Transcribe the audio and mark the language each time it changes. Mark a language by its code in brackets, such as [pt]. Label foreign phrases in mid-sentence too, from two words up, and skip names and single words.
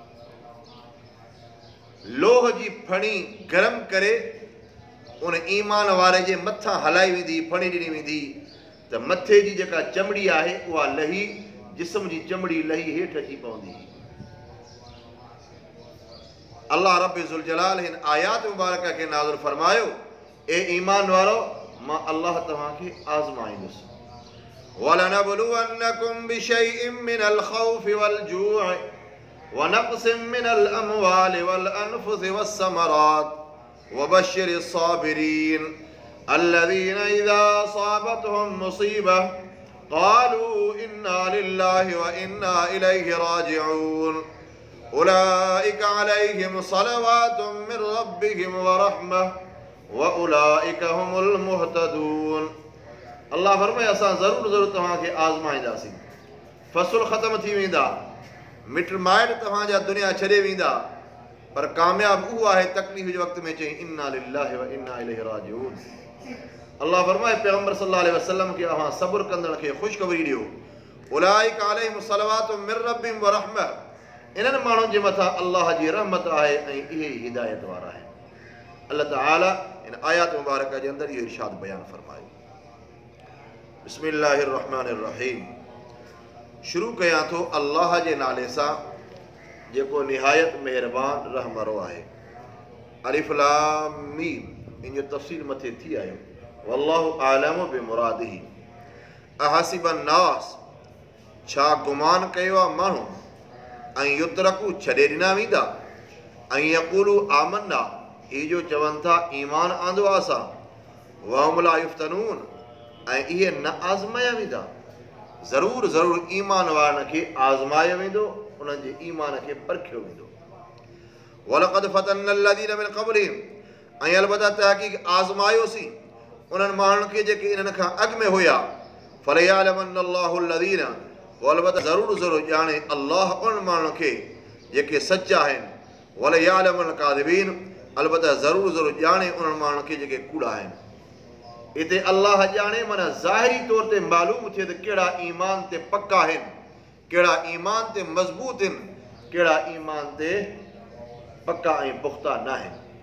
[sd] लोह जी फणी गरम करे उन ईमान वारे जे मथां हलाई वेंदी, फणी ॾिनी वेंदी, त मथे जी जेका चमड़ी आहे उहा लही, जिस्म जी चमड़ी लही हेठि अची पवंदी। अल्लाह रब्बुल ज़ुल जलाल हिन आयात मुबारक खे नाज़िल फरमायो, ए ईमान वारो, मां अल्लाह तव्हांखे आज़माईंदुसि। [ar] ولنبلونكم بشيء من الخوف والجوع ونقص من الأموال والأنفس والثمرات وبشر الصابرين الذين إذا أصابتهم مصيبة قالوا إنا لله وإنا إليه راجعون أولئك عليهم صلوات من ربهم ورحمة وأولئك هم المهتدون. [sd] अल्लाह फरमाए, असां ज़रूरु तव्हांखे आज़माईंदासीं। फ़सुल ख़त्म थी वेंदा, मिट माइट तव्हांजा दुनिया छॾे वेंदा, पर कामयाब उहो आहे तकलीफ़ जे वक़्त में चई [ar] إنا لله وإنا إليه راجعون. [sd] अल्लाह फरमाए, पैगंबर [ar] صلى الله عليه وسلم [sd] खे अव्हां सब्र कंदड़ खे ख़ुशख़बरी ॾियो, [ar] أولئك عليهم صلوات من ربهم ورحمة, [sd] इन्हनि माण्हुनि जे मथां अल्लाह जी रहमत आहे ऐं इहे हिदायत वारा आहिनि। अल्लाह ताला इन आयात मुबारक जे अंदरि इहो इरशाद बयान फरमायो। [ar] بسم الله الرحمن الرحيم. [sd] शुरू कयां थो अल्लाह जे नाले सां जेको निहायत महिरबान रहमरो आहे। [ar] ألف لام ميم, [sd] इन जो तफ़सील मथे थी आयो। [ar] والله أعلم بمراده أحسب الناس, [sd] छा गुमान कयो आहे माण्हू, ऐं युतरकू छॾे ॾिना वेंदा, ऐं [ar] يقولوا آمنا, [sd] इहे जो चवनि था ईमान आंदो आहे असां, [ar] وهم لا يفتنون, [sd] ऐं इहे न आज़माया वेंदा। ज़रूरु ईमान वारनि खे आज़मायो वेंदो, उन्हनि जे ईमान खे परखियो वेंदो। [ar] ولقد فتنا الذين من قبلهم, [sd] ऐं अलबत्ता तहक़ीक़ आज़मायोसीं उन्हनि माण्हुनि खे जेके इन्हनि खां अॻु में हुया। [ar] فليعلمن الله الذين, [sd] अलबत्ता ज़रूरु ज़रूरु ॼाणे अल्लाह उन्हनि माण्हुनि खे जेके सचा आहिनि। [ar] وليعلمن الكاذبين, [sd] अलबत्ता ज़रूरु ज़रूरु ॼाणे उन्हनि माण्हुनि खे जेके कूड़ा आहिनि। हिते अल्लाह ॼाणे माना ज़ाहिरी तौर ते मालूम थिए त कहिड़ा ईमान ते पका आहिनि, कहिड़ा ईमान ते मज़बूत आहिनि, कहिड़ा ईमान ते पका ऐं पुख़्ता न आहिनि।